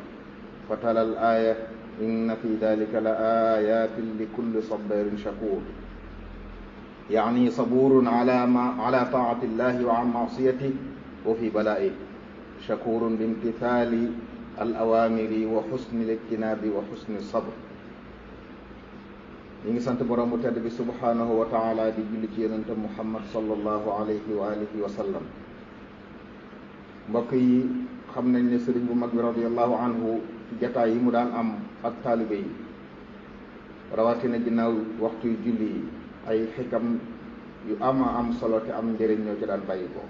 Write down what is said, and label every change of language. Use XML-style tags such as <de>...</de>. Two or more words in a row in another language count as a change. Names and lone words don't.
<ar>فتلا الآية: إن في ذلك لآيات لكل صبار شكور، يعني صبور على طاعة الله وعن معصيته وفي بلائه، شكور بامتثال الأوامر وحسن الاجتناب وحسن الصبر.</ar> <wo>ñi ngi sant borom bu tedd bi</wo> <ar>سبحانه وتعالى</ar> <wo>di julli ci yonente Muhammad</wo> <ar>صلى الله عليه وعلى آله وسلم.</ar> <wo>mbokk yi, xam nañ ne sëriñ bu mag bi</wo> <ar>رضي الله عنه</ar> <wo>ci jataay yi mu daan am ak taalibe yi, rawatina ginnaaw waxtu yu julli yi, ay xikam yu ama am solo te am njëriñ ñoo ci daan bàyyi ko.</wo>